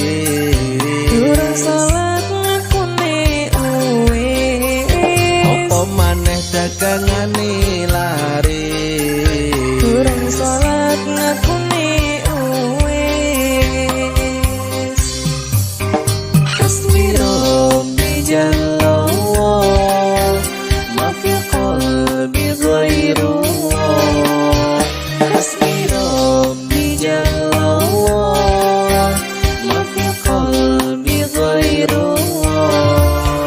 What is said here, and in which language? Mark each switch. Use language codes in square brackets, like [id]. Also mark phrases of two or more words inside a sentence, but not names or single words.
[jv] Durung salat ngakune uwis. apa maneh dagangane lari. Durung salat ngakune uwis. [ar] حسبي ربي جل الله، ما في قلبي غير الله. حسبي ربي جل الله، ما في قلبي غير الله.